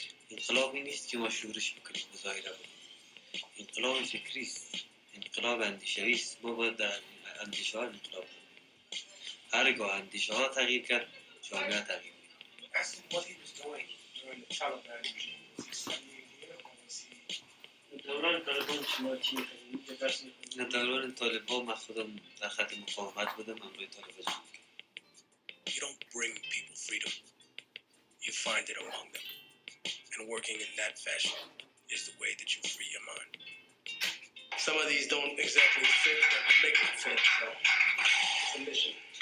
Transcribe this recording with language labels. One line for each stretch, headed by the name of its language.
Persian: انقلابی نیست که ما شورش بکنیم مظاهره بکنیم. انقلاب فکری است. انقلاب اندیشه‌ای است. ما باید در اندیشه ها انقلاب کنیم. هرگاه اندیشه ها تغییر کرد جامعه تغییر می‌کنه.
English: Asked him what he was doing during the Taliban regime. Was he studying here or was he...
Persian: در دوران طالبان من خودم در خط مقاومت بودم همراه طالبان.
English: You don't bring people freedom. You find it among them. And working in that fashion is the way that you free your mind. Some of these don't exactly fit, but we're making it fit. So, it's a mission.